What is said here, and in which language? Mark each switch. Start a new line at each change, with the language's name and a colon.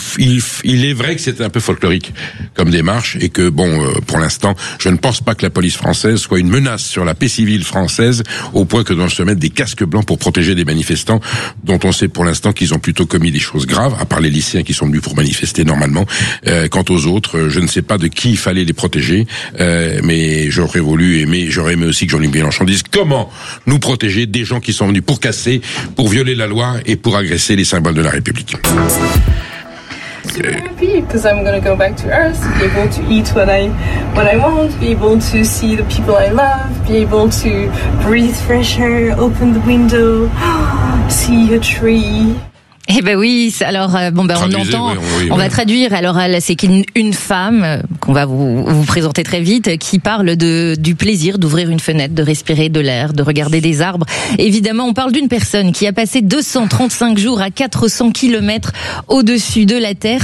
French: Il est vrai que c'était un peu folklorique comme démarche, et que bon, pour l'instant, je ne pense pas que la police française soit une menace sur la paix civile française, au point que doivent se mettre des casques blancs pour protéger des manifestants, dont on sait pour l'instant qu'ils ont plutôt commis des choses graves, à part les lycéens qui sont venus pour manifester normalement. Quant aux autres, je ne sais pas de qui il fallait les protéger, mais j'aurais aimé aussi que Jean-Luc Mélenchon dise comment nous protéger des gens qui sont venus pour casser, pour violer la loi et pour agresser les symboles de la République.
English: Because I'm going to go back to Earth, be able to eat what I want, be able to see the people I love, be able to breathe fresh air, open the window, see a tree.
French: Eh ben oui, alors on va traduire. Alors c'est qu'une femme qu'on va vous présenter très vite, qui parle du plaisir d'ouvrir une fenêtre, de respirer de l'air, de regarder des arbres. Évidemment, on parle d'une personne qui a passé 235 jours à 400 kilomètres au-dessus de la Terre.